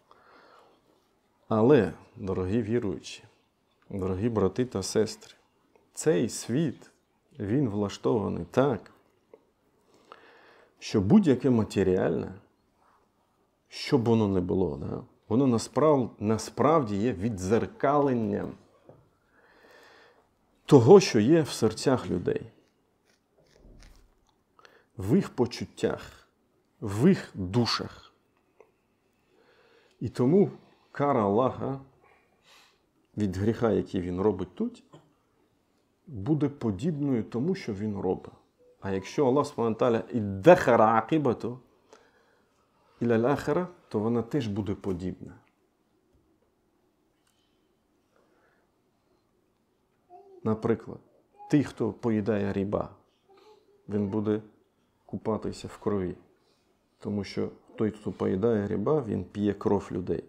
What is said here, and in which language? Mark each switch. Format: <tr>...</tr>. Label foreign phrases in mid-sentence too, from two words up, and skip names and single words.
<uk>Але, дорогі віруючі, дорогі брати та сестри, цей світ, він влаштований так, що будь-яке матеріальне, що б воно не було, воно насправді є віддзеркаленням того, що є в серцях людей, в їх почуттях, в їх душах. І тому кара Аллаха від гріха, який він робить тут, буде подібною тому, що він робить. А якщо</uk> <ar>الله سبحانه وتعالى ادخر عاقبته إلى الآخرة,</ar> <uk>то вона теж буде подібна. Наприклад, той, хто поїдає риба, він буде купатися в крові. Тому що той, хто поїдає риба, він п'є кров людей.</uk>